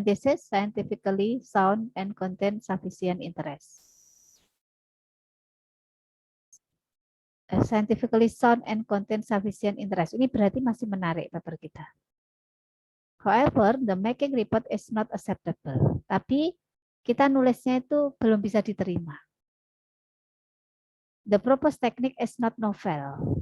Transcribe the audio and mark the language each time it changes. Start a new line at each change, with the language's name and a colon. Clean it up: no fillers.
English: This is scientifically sound and contain sufficient interest. Scientifically sound and contain sufficient interest.
Indonesian: Ini berarti masih menarik paper kita.
English: However, the making report is not acceptable.
Indonesian: Tapi kita nulisnya itu belum bisa diterima.
English: The proposed technique is not novel.